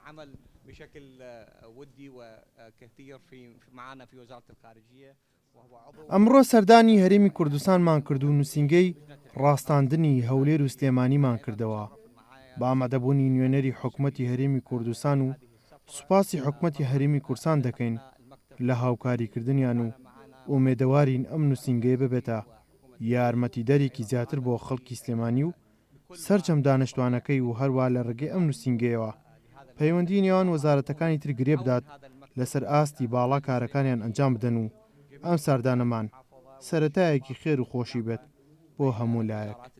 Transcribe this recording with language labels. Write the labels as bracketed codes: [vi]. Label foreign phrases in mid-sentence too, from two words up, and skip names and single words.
[ar] العمل بشكل ودي وكثير معنا في وزارة الخارجية. [ckb] ئەمڕۆ سەردانی هەرێمی کوردستانمان کرد و نووسینگەی ڕاستاندنی هەولێر و سلێمانیمان کردەوە. با ئامادەبوونی نوێنەری حکوومەتی هەرێمی کوردستان و سوپاسی حکوومەتی هەرێمی کورسان دەکەین لە هاوکاریکردنیان و ئومێدەوارین ئەم نووسینگەیە ببێتە یارمەتیدەرێکی زیاتر بۆ خەڵکی سلێمانی و سەرجەم دانیشتوانەکەی و هەروە لە ڕێگەی ئەم نووسینگەیەوە پەیوەندی نێوان وەزارەتەکانی تر گرێ بدات لەسەر ئاستی باڵا کارەکانیان ئەنجام بدەن و ئەم ساردانەمان سەرەتایەکی خێر و خۆشی بێت بۆ هەموو لایەک.